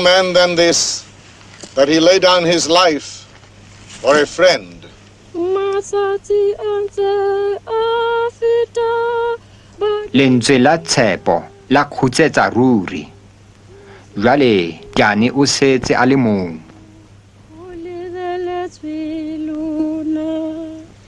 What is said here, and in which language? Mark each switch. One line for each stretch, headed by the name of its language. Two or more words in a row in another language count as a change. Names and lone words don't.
English: man than this, that he lay down his life for a friend.
Southern Sotho: Lentswe la tshepo la khutsetsa ruri. Jwale Jane o setse a le mong. O lebeletswe lona.